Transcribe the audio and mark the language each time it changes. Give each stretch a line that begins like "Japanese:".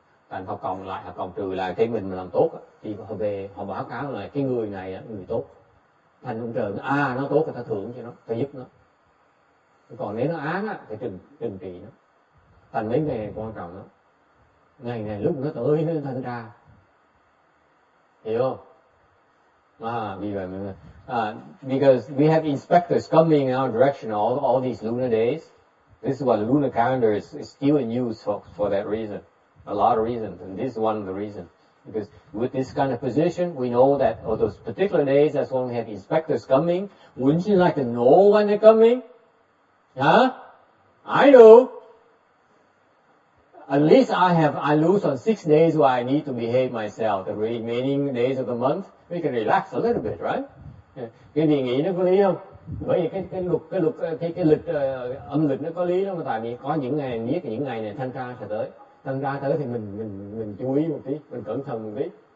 Vietnamese: Thành họ cộng trừ lại cái mình mà làm tốt thì họ về họ báo cáo là cái người này người tốt. Thành ông trời nó tốt thì ta thưởng cho nó, ta giúp nó. Còn nếu nó ác thì trừng trị nó. Thành mấy ngày quan trọng đó. Ngày này lúc nó tới nó thanh ra, hiểu không? Vì vậy
English: because we have inspectors coming in our direction all these lunar days. This is why the lunar calendar is still in use for that reason. A lot of reasons, and this is one of the reasons. Because with this kind of position, we know that on those particular days, that's when we have inspectors coming. Wouldn't you like to know when they're coming? Huh? I do. At least I lose on 6 days where I need to behave myself. The remaining days of the month, we can relax a little bit, right?
Vietnamese: Cái gì nghĩ nó có lý không? Bởi vì cái lịch âm lịch nó có lý đó, mà tại vì có những ngày biết những ngày này thanh tra sẽ tới. Thanh tra tới thì mình chú ý một tí, mình cẩn thận một tí.